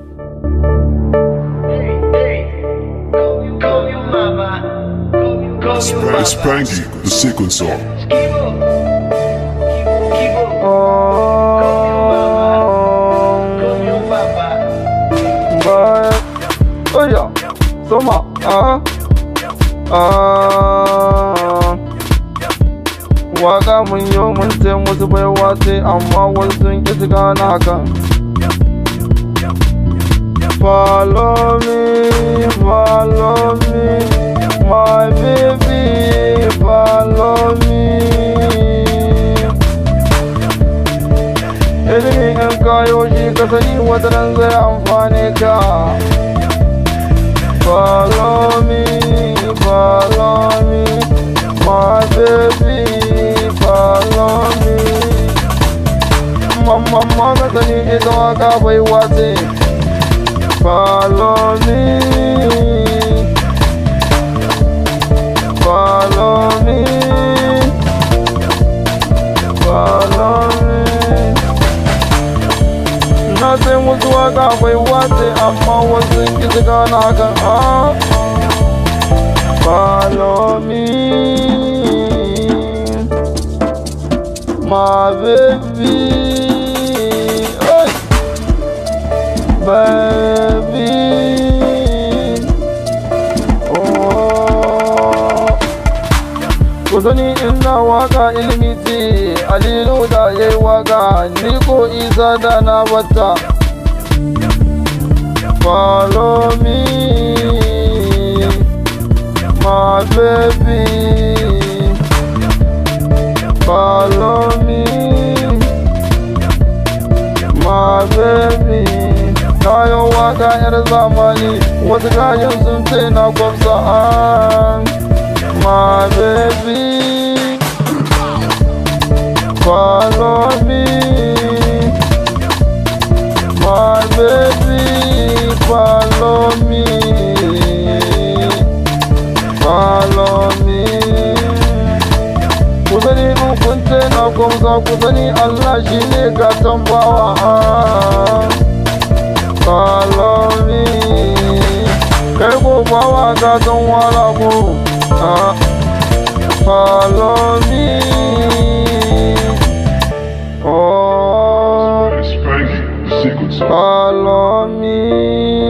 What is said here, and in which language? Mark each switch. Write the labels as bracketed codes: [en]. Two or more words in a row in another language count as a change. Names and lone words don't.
[en] It's Spanky, the sequencer. Oh yeah, [ha] Soma, waka mun yi mun sai musu baiwa sai amma wasu sun ƙi su gane hakan. [en] Follow me, my baby, follow me. [ha] Ilimi in kayo shi ka sani wataran zai amfane ka. [en] Follow me, my baby, follow me. [ha] Mamma ka sani ita waka bai wace. [en] Follow me, follow me, follow me. Nothing was what I wanted, I'm always thinking it's gonna happen. Follow me, my baby, hey. Baby, [ha] ku sani ina waka ilimi ce, Alilu da yayi waka, ni ko Isa da na bata. [en] Follow me, my baby, follow me, my baby. [ha] Kayan waka yar zamani, wasu kayan sun ce na kwafsa. [en] My baby, follow me, my baby, follow me, follow me. [ha] Ku sani in kun ce na kwafsa, ku sani Allah shi ne gatan bawa. [en] Follow me, [ha] kai ko bawa gatan wala ko. [en] Follow me. Oh, Spanky, the sequencer. follow me.